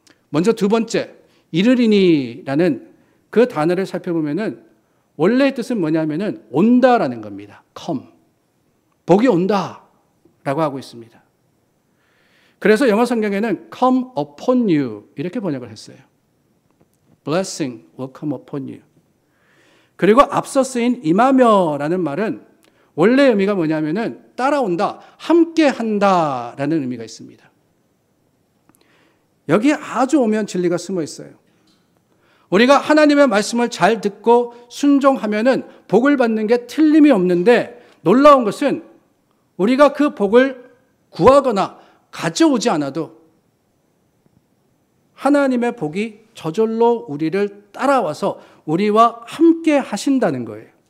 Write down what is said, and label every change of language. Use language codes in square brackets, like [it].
[ko] 먼저 두 번째, 이르리니라는 그 단어를 살펴보면은 원래의 뜻은 뭐냐면은 온다라는 겁니다. [en] come. [ko] 복이 온다라고 하고 있습니다. 그래서 영어 성경에는 [en] come upon you [ko] 이렇게 번역을 했어요. [en] blessing will come upon you. [ko] 그리고 앞서 쓰인 임하며라는 말은 원래 의미가 뭐냐면은 따라온다, 함께 한다라는 의미가 있습니다. 여기에 아주 오묘한 진리가 숨어 있어요. 우리가 하나님의 말씀을 잘 듣고 순종하면은 복을 받는 게 틀림이 없는데 놀라운 것은 우리가 그 복을 구하거나 가져오지 않아도 하나님의 복이 저절로 우리를 따라와서 우리와 함께 하신다는 거예요.